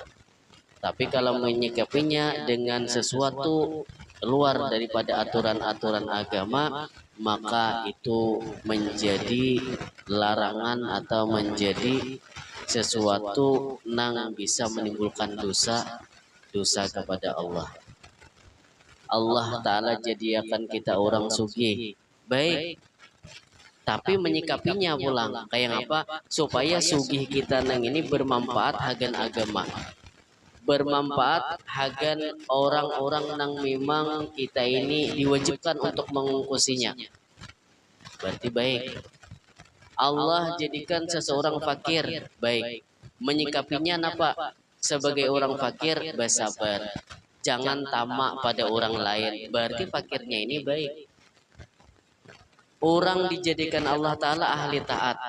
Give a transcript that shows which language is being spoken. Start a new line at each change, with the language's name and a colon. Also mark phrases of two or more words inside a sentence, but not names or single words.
Indonesian: Tapi kalau menyikapinya dengan sesuatu luar daripada aturan-aturan agama, maka itu menjadi larangan atau menjadi sesuatu yang bisa menimbulkan dosa kepada Allah.
Banjar: Allah Ta'ala jadikan kita orang sugih, baik, tapi menyikapinya pulang kayak apa? Supaya sugih kita nang ini bermanfaat hagan agama, bermanfaat hagan orang-orang nang memang kita ini diwajibkan untuk mengungkusinya. Berarti baik.
Indonesian: Allah jadikan seseorang fakir, baik, menyikapinya apa? Sebagai orang fakir bersabar. Jangan tamak pada orang lain. Berarti fakirnya ini baik. Orang dijadikan Allah Ta'ala ahli taat.